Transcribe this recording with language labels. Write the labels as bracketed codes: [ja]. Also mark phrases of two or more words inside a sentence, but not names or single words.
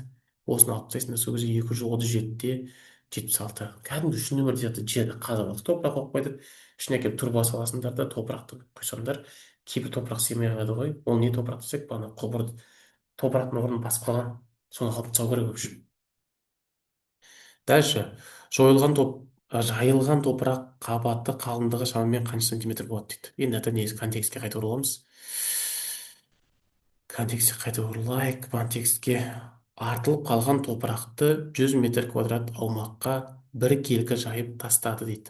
[kk] Осыны алып тастайсыңдар, сол кезде 237-де 76. Кәдімгі үш нөмір сияқты жерді қазып алдық. Топырақ қойып қойдық. Ішіне әкеліп тұрба саласыңдар да топырақты құйсаңдар. Кейбір топырақ сыймай қалады ғой. Ол не топырақ десек, бағана құбыр топырақтың орнын басып қалған. Соны алып тастау керек, [ru] в общем. [kk] Дальше жайылған топырақ қабаты қалыңдығы шамамен қанша сантиметр болады дейді. Енді это негізі контекстке қайта ораламыз. Контекстке қайта оралайық. Контекстке артылып қалған топырақты 100 метр квадрат аумаққа бір келкі жайып тастады дейді.